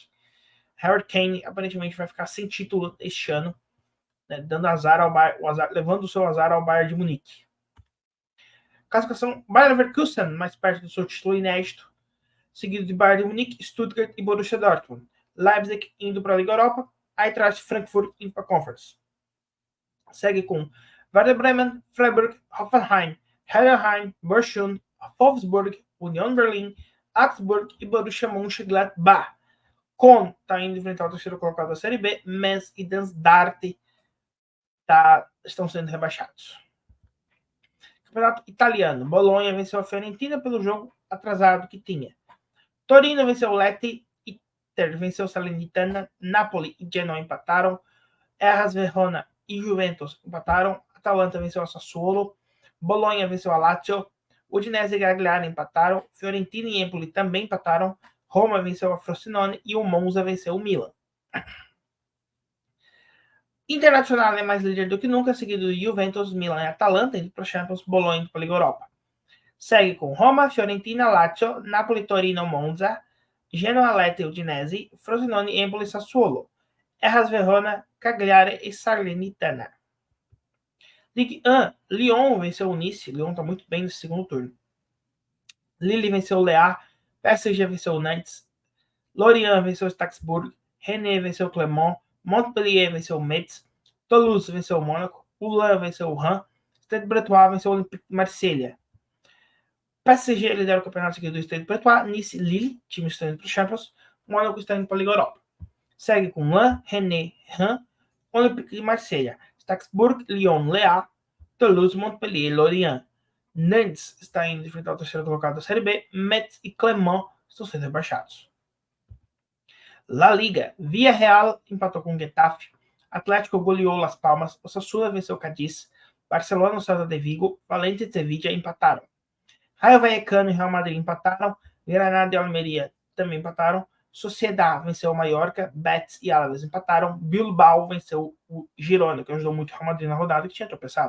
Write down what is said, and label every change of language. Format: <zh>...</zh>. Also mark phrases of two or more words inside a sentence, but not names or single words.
<pt>Harry Kane aparentemente vai ficar sem título este ano, né, dando azar ao levando o seu azar ao Bayern de Munique. Classificação: Bayer Leverkusen mais perto do seu título inédito, seguido de Bayern de Munique, Stuttgart e Borussia Dortmund. Leipzig indo para a Liga Europa, Eintracht Frankfurt indo para a Conference. Segue com Werder Bremen, Freiburg, Hoffenheim, Heidenheim, Bochum, Wolfsburg, Union Berlin, Augsburg e Borussia Mönchengladbach. Köln está indo enfrentar o terceiro colocado da Série B, Mainz e Darmstadt estão sendo rebaixados. Campeonato italiano, Bolonha venceu a Fiorentina pelo jogo atrasado que tinha. Torino venceu o Lecce, Inter venceu o Salernitana, Napoli e Genoa empataram, Hellas Verona e Juventus empataram, Atalanta venceu a Sassuolo, Bolonha venceu a Lazio, Udinese e Cagliari empataram, Fiorentina e Empoli também empataram, Roma venceu a Frosinone e o Monza venceu o Milan. Internacional é mais líder do que nunca, seguido de Juventus, Milan e Atalanta, indo para a Champions, Bolonha indo para a Liga Europa. Segue com Roma, Fiorentina, Lazio, Napoli, Torino, Monza, Genoa, Lecce, Udinese, Frosinone, Empoli, Sassuolo, Hellas Verona, Cagliari e Salernitana. Ligue 1, Lyon venceu o Nice, Lyon está muito bem nesse segundo turno. Lille venceu o Le, PSG venceu o Nantes, Lorient venceu o Strasbourg, Rennes venceu o Clermont, Montpellier venceu o Metz, Toulouse venceu o Mônaco, Ulan venceu o Rennes, Stade Bretois venceu o Olympique de Marselha. PSG lidera o campeonato seguido do Stade Breton, Nice, Lille, time está indo para o Champions, Mônaco está indo para a Liga Europa. Segue com Lens, Rennes, Reims, Olympique de Marseille, Strasbourg, Lyon, Le Toulouse, Montpellier, Lorient. Nantes está indo enfrentar o terceiro colocado da Série B, Metz e Clermont estão sendo rebaixados. La Liga, Villarreal empatou com Getafe, Atlético goleou Las Palmas, Osasuna venceu Cádiz, Barcelona e Celta de Vigo, Valência e Sevilla empataram. Rayo Vallecano e Real Madrid empataram, Granada e Almeria também empataram, Sociedad venceu o Mallorca, Betis e Alaves empataram, Bilbao venceu o Girona, que ajudou muito o Real Madrid na rodada, que tinha tropeçado.</pt>